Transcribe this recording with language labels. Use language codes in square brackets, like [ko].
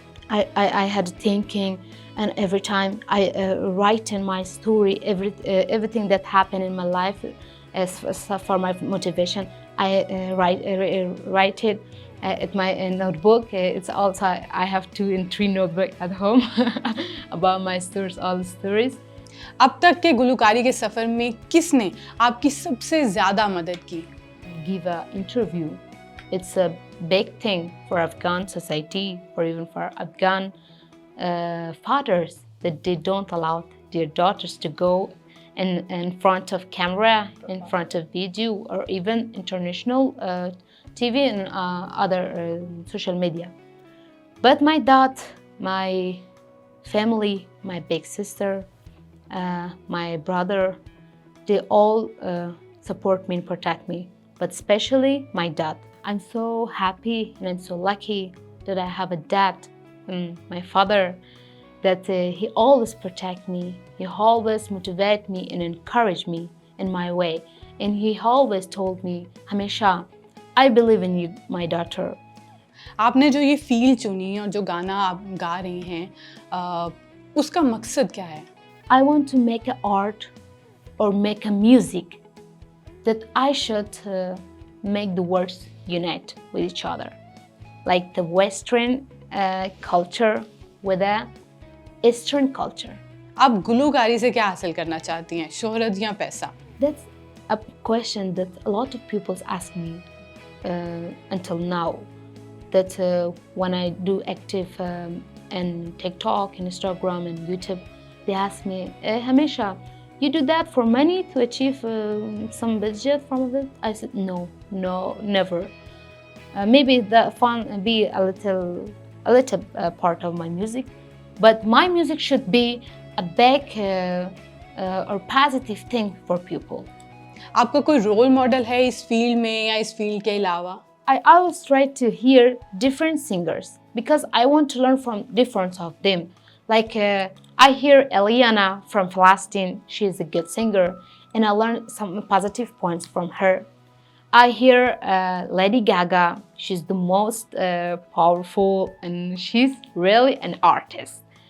[en] I had thinking, and every time I write in my story everything that happened in my life as for my motivation. I write it at my notebook. It's also I have 2 and 3 notebooks at home about my stories, all the stories. [hi] अब तक के गुलकारी के सफ़र में किसने आपकी सबसे ज़्यादा मदद की? [en] Give an interview. It's a big thing for Afghan society or even for Afghan fathers that they don't allow their daughters to go in front of camera, in front of video, or even international TV and other social media. But my dad, my family, my big sister, my brother, they all support me and protect me. But especially my dad. I'm so happy and I'm so lucky that I have a dad, my father, that he always protect me. He always motivate me and encourage me in my way. And he always told me, Hamesha, I believe in you, my daughter. [hi] आपने जो ये feel चुनी और जो गाना आप गा रही हैं, उसका मकसद क्या है? [en] I want to make an art or make a music that I should make the words unite with each other. Like the Western culture with the Eastern culture. [hi] आप गुलकारी से क्या हासिल करना चाहती हैं? शोहरत या पैसा? [en] That's a question that a lot of people ask me until now. That when I do active in TikTok, and Instagram, and YouTube, they ask me, Hamesha, you do that for money to achieve some budget from it? I said, no, never. Maybe the fun be a little part of my music, but my music should be a big or positive thing for people. [hi] आपका कोई role model है इस field में या इस field के अलावा? [en] I always try to hear different singers because I want to learn from different of them. Like I hear Eliana from Palestine, she is a good singer, and I learned some positive points from her. I hear Lady Gaga, she's the most powerful and she's really an artist.